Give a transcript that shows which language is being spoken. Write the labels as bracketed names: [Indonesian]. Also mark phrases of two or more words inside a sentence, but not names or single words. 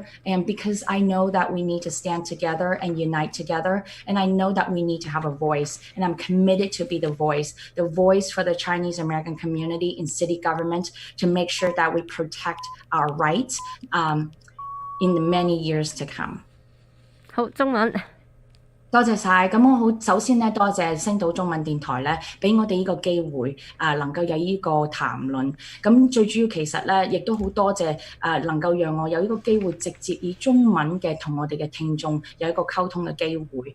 [English] And because I know that we need to stand together and unite together, and I know that we need to have a voice, and I'm committed to be the voice for the Chinese American community in city government, to make sure that we protect our rights in the many years to come. [Cantonese] 好，中文。多謝晒，咁我好首先咧，多謝星島中文電台咧，俾我哋呢個機會能夠有呢個談論。咁最主要其實咧，亦都好多謝能夠讓我有呢個機會直接以中文嘅同我哋嘅聽眾有一個溝通嘅機會。